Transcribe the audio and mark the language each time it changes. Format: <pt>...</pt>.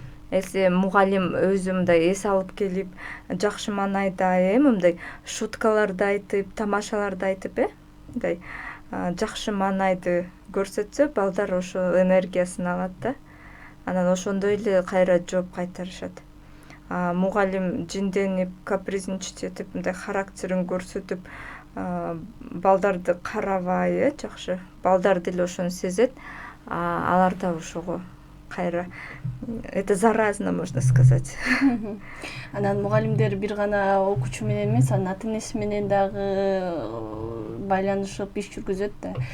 <ky>Эсе мугалим өзү мындай эс алып келип, жакшы маанайда мындай шуткаларды айтып, тамашаларды айтып, мындай жакшы маанайды көрсөтсө, балдар ошо энергиясын алат да. Анан ошондой эле кайра жооп кайтарышат. Мугалим жинденип, капризничать этип, мындай характерин көрсөтүп, балдарды карабай, жакшы. Балдар деле ошону сезет. Алар да ошого кайра.</ky> <ru>Это заразно, можно сказать.</ru> <ky>Анан мугалимдер бир гана окуучу менен эмес, анын ата-энеси менен дагы байланышып иш жүргүзөт да.</ky>